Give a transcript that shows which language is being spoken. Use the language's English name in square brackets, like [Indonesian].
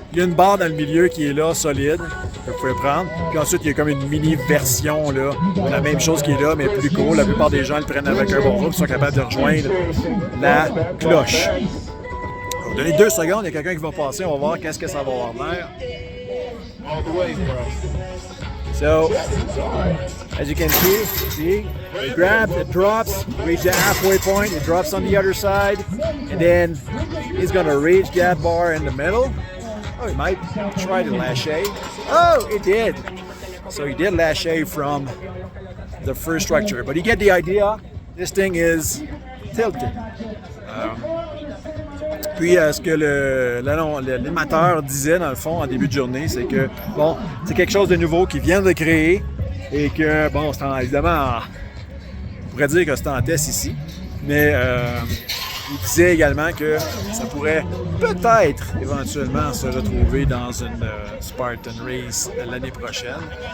[French] Il y a une barre dans le milieu qui est là, solide, que vous pouvez prendre. Puis ensuite, il y a comme une mini-version, là, de la même chose qui est là, mais plus court. La plupart des gens le prennent avec un barreau, puis sont capables de rejoindre la cloche. On va donner 2 secondes, il y a quelqu'un qui va passer, on va voir qu'est-ce que ça va avoir l'air. [English] So, as you can see, it grabs, it drops, reach the halfway point, it drops on the other side, and then he's gonna reach that bar in the middle. Oh, he might try to lâcher. Oh, it did. So he did lâcher from the first structure, but you get the idea. This thing is tilted. [French] Puis ce que l'animateur disait dans le fond en début de journée, c'est que bon, c'est quelque chose de nouveau qu'ils viennent de créer et que bon, c'est évidemment, on pourrait dire que c'est en test ici, mais il disait également que ça pourrait peut-être éventuellement se retrouver dans une Spartan Race l'année prochaine.